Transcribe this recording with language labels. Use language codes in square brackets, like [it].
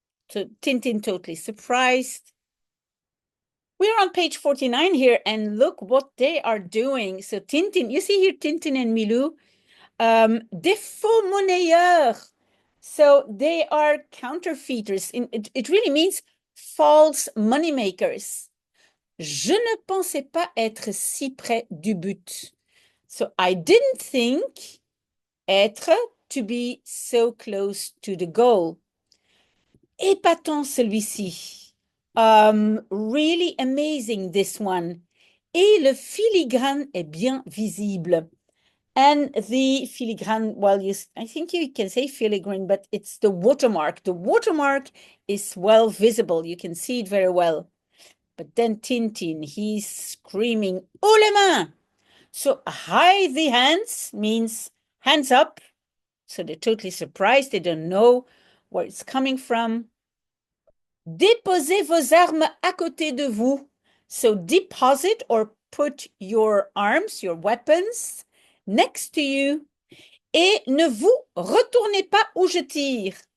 [en] So Tintin totally surprised. We're on page 49 here, and look what they are doing. So Tintin, you see here Tintin and Milou, [fr] des faux monnayeurs. [en] So they are counterfeiters. It really means false moneymakers. [fr] Je ne pensais pas être si près du but. [en] So I didn't think être, to be so close to the goal. [fr] Épatant celui-ci. [en] Really amazing, this one. [fr] Et le filigrane est bien visible. [en] And the filigrane, well, I think you can say filigrane, but it's the watermark. The watermark is well visible. You can see it very well. But then Tintin, he's screaming, [fr] haut les mains! [en] So high the hands means hands up. So they're totally surprised. They don't know where it's coming from. [fr] Déposez vos armes à côté de vous. [en] So deposit or put your arms, your weapons, next to you. [fr] Et ne vous retournez pas où je tire.